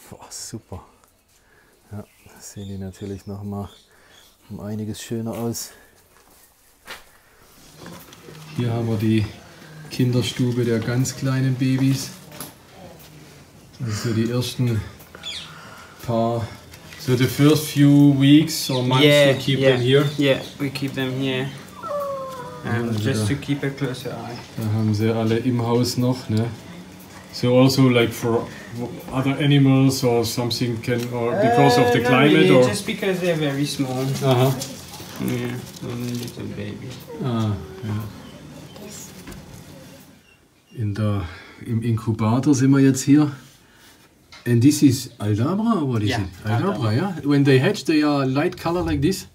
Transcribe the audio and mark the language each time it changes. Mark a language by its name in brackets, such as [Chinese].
[German] Super. Ja, sehen die natürlich nochmal um einiges schöner aus. Hier haben wir die Kinderstube der ganz kleinen Babys. Also die ersten paar. [English] So the first few weeks or months we keep them here? Yeah, we keep them here. Just to keep a closer eye. [German] Da haben sie alle im Haus noch, ne? [English] So also like for other animals or something or because of the climate really, or just because they're very small. Aha. Yeah, only little baby. [German] Ja. Im Inkubator sind wir jetzt hier. [English] And this is Aldabra or what is it? Aldabra, yeah. When they hatch, they are light color like this?